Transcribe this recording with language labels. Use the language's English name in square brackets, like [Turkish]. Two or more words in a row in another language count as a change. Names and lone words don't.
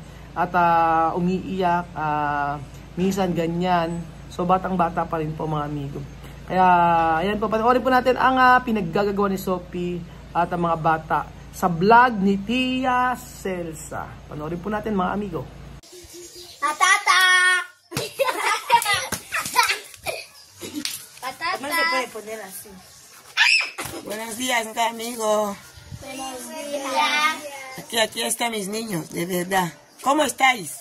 [Filipino] At umiiyak, minsan ganyan. So batang-bata pa rin po mga amigo. Kaya ayan po, panoorin po natin ang pinaggagawa ni Sophie at ang mga bata sa vlog ni Tia Celsa. Panoorin po natin mga amigo. [Spanish] Patata! Patata! No se puede poner así. Buenos días, amigo. Buenos días. Aquí están mis niños, de verdad. ¿Cómo estáis?